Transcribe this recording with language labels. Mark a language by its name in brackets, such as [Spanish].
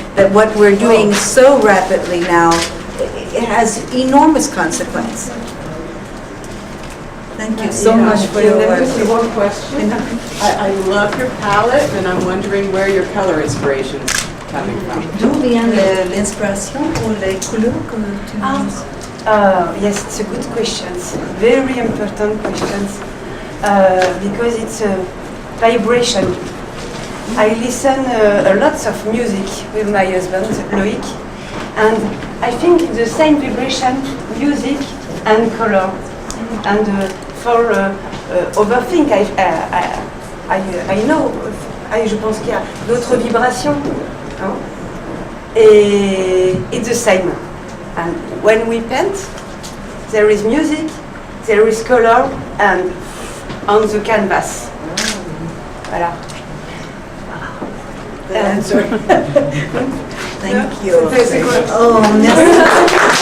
[English] That what we're doing so rapidly now, it has enormous consequence. Thank you so much for your work. One question. I love your palette, and I'm wondering where your color inspiration's coming from. [French] D'où vient l'inspiration pour les couleurs que tu utilises? [English] Yes, it's a good question. Very important questions because it's a vibration. I listen a lots of music with my husband, Loic, and I think the same vibration, music and color. And for overthink, I know, [French] je pense qu'il y a d'autres vibrations. Hein? Et [English] it's the same. And when we paint, there is music, there is color, and on the canvas. [French] Voilà. [English] The answer. Thank you. [French] Oh, merci.